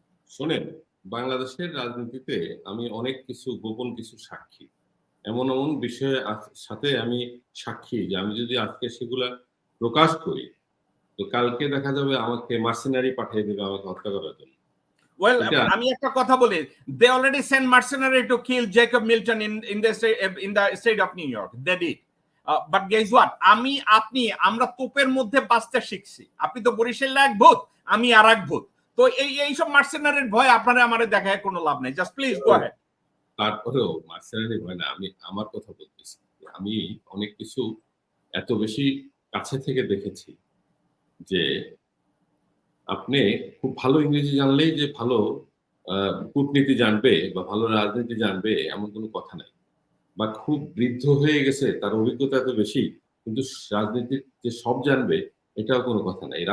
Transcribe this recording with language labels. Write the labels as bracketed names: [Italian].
[Bangla] শোনেন, বাংলাদেশের রাজনীতিতে আমি অনেক কিছু গোপন কিছু সাক্ষী, এমন এমন বিষয়ের সাথে আমি সাক্ষী যে আমি যদি আজকে সেগুলা প্রকাশ করি তো কালকে দেখা যাবে আমাকে মার্সেনারি পাঠিয়ে দেবে আমাকে হত্যা করার জন্য। [English] Well, [Bangla] আমি একটা কথা বলি, [English] they already sent mercenary to kill Jacob Milton in the state of New York. They did. But guess what? [Bangla] আমরা তোপের মধ্যে বাঁচতে শিখছি। আপনি তো বরিশালে এক ভূত, আমি আর এক ভূত। তো এইসব মার্সেনারির ভয় আপনারা আমারে দেখায় কোনো লাভ নেই। [English] Just please go ahead. [Bangla] তারপরেও মার্সেনারি ভয় না, আমি আমার কথা বলতেছি। আমি অনেক কিছু এত বেশি কাছে থেকে দেখেছি যে আপনি খুব ভালো ইংরেজি জানলেই যে ভালো কূটনীতি জানবে বা ভালো রাজনীতি জানবে এমন কোনো কথা নাই, বা খুব বৃদ্ধ হয়ে গেছে তার অভিজ্ঞতা এত বেশি কিন্তু রাজনীতির যে সব জানবে এটাও কোনো কথা নাই।